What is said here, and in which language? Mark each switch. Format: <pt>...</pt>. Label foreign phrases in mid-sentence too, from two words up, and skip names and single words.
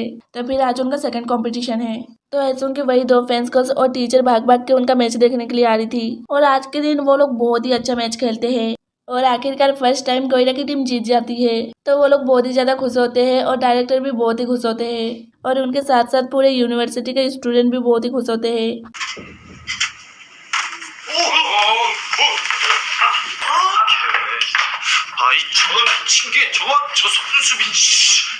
<hi>तो फिर आज उनका सेकंड कंपटीशन है। तो हेसुंग के वही दो फैंस गर्ल्स और टीचर भाग भाग के उनका मैच देखने के लिए आ रही थी, और आज के दिन वो लोग बहुत ही अच्छा मैच खेलते हैं और आखिरकार फर्स्ट टाइम गोइरा की टीम जीत जाती है। तो वो लोग बहुत ही ज्यादा खुश होते हैं और डायरेक्टर भी बहुत ही खुश होते हैं, और उनके साथ साथ पूरे यूनिवर्सिटी के स्टूडेंट भी बहुत ही खुश होते हैं।</hi> <ko>아이 저거 친 게 저거 저 선수빈 씨.</ko>